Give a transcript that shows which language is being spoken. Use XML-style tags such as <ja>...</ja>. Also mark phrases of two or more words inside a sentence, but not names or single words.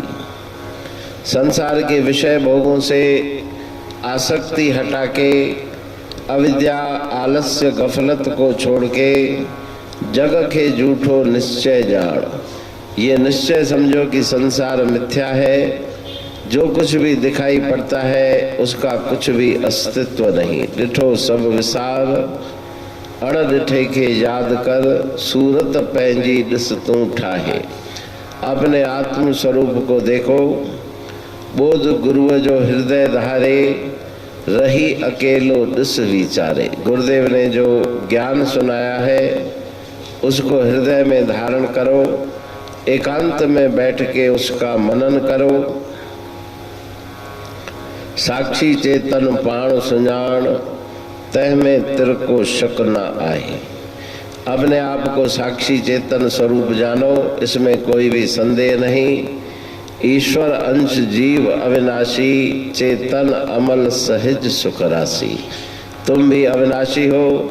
<hi>संसार के विषय भोगों से आसक्ति हटा के, अविद्या आलस्य गफलत को छोड़ के जग के झूठो निश्चय जान। ये निश्चय समझो कि संसार मिथ्या है। जो कुछ भी दिखाई पड़ता है उसका कुछ भी अस्तित्व नहीं।</hi> <sd>डिठो सब विसार अड़ डिठे के याद कर। सूरत पंहिंजी ॾिस तू ठाहे।</sd> <hi>अपने आत्म स्वरूप को देखो।</hi> <sd>बोध गुरुअ जो हृदय धारे। रही अकेलो ॾिस विचारे।</sd> <hi>गुरुदेव ने जो ज्ञान सुनाया है उसको हृदय में धारण करो। एकांत में बैठ के उसका मनन करो।</hi> <sd>साक्षी चेतन पाण सुञाण। तह में तिर को शक न आए।</sd> <hi>अपने आप को साक्षी चेतन स्वरूप जानो। इसमें कोई भी संदेह नहीं। ईश्वर अंश जीव अविनाशी। चेतन अमल सहज सुख राशि। तुम भी अविनाशी हो।</hi>